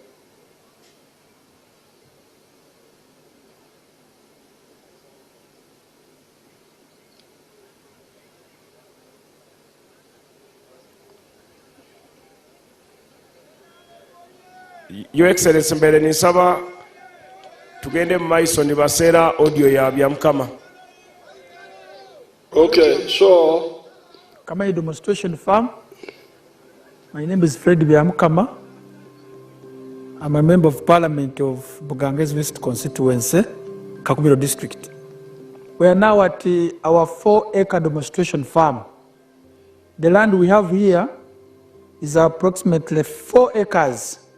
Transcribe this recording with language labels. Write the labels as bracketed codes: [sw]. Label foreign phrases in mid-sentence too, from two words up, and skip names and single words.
[en] Your Excellency [nyo] mbere nisaba tugende mu maiso nibaseera audio ya Byamukama. [en] Okay, so Kama a demonstration farm. My name is Fred Byamukama. I'm a member of Parliament of Buganges West Constituency, Kakumiro District. We are now at our 4-acre demonstration farm. The land we have here is approximately 4 acres.